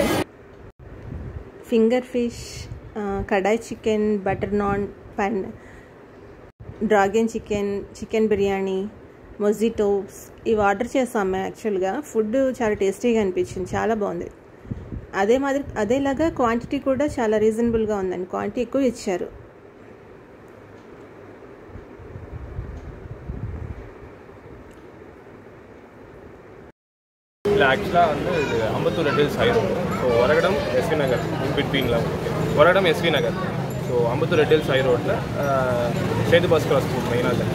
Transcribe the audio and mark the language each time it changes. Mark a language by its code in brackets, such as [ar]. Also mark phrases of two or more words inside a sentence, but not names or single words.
[en] finger fish, [te] కడాయి చికెన్, బటర్ నాన్, [en] dragon chicken, [te] చికెన్ బిర్యానీ, మొజిటోస్ ఇవి ఆర్డర్ చేసాం మేము. యాక్చువల్గా ఫుడ్ చాలా టేస్టీగా అనిపించింది, చాలా బాగుంది. అదేలాగా క్వాంటిటీ కూడా చాలా రీజనబుల్గా ఉందండి, క్వాంటిటీ ఎక్కువ ఇచ్చారు. [ta] ஆக்சுவலாக வந்து இது அம்பத்தூர் ரெட் ஹில்ஸ் ஹைரோடு. ஸோ ஒரகடம் எஸ்வி நகர் இன்பிட்வீனில் ஒரகடம் எஸ்வி நகர். ஸோ அம்பத்தூர் ரெட் ஹில்ஸ் ஹைரோட்டில் சேது பஸ் கிராஸ் மெயினாக இருக்குது.